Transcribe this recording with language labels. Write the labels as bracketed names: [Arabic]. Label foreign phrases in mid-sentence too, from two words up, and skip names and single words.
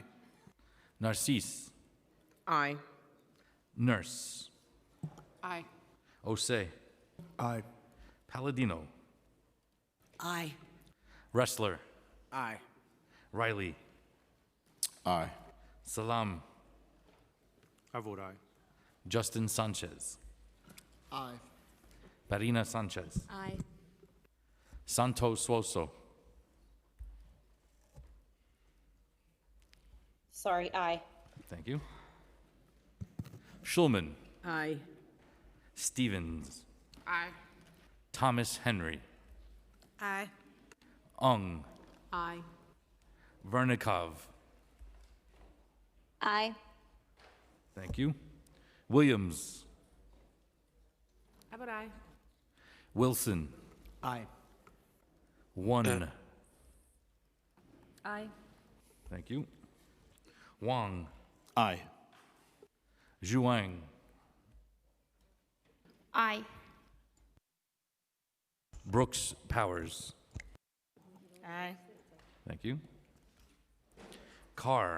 [English] Narcisse, Aye. Nurse, Aye. Osei, Aye. Palladino, Aye. Wrestler, Aye. Riley, Aye. Salam, I vote aye. Justin Sanchez, Aye. Parina Sanchez, Aye. Santos Suoso, Sorry, aye. thank you, Schulman, Aye. Stevens, Aye. Thomas Henry, Aye. Ung, Aye. Vernikov, Aye. thank you, Williams, I vote aye. Wilson, Aye. One, Aye. thank you, Wang, Aye. Zhuang, Aye. Brooks Powers, Aye. thank you, Carr,